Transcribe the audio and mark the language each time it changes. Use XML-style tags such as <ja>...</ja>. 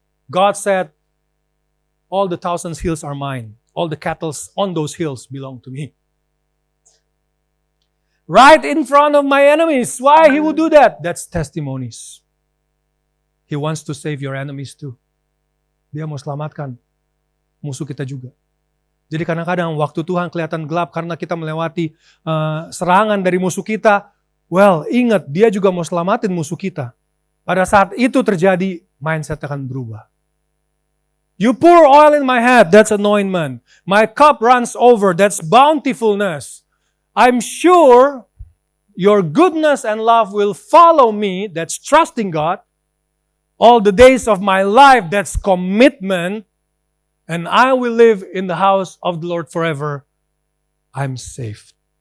<en>God said, all the 1,000 hills are mine. All the cattle on those hills belong to me. Right in front of my enemies. Why He would do that? That's testimonies. He wants to save your enemies too.</en> <id>Dia mau selamatkan musuh kita juga. Jadi kadang-kadang waktu Tuhan kelihatan gelap karena kita melewati serangan dari musuh kita. Well, ingat, Dia juga mau selamatin musuh kita. Pada saat itu terjadi, mindset akan berubah.</id> <en>You pour oil in my head, that's anointment. My cup runs over, that's bountifulness. I'm sure your goodness and love will follow me, that's trusting God. All the days of my life, that's commitment. And I will live in the house of the Lord forever. I'm saved.</en>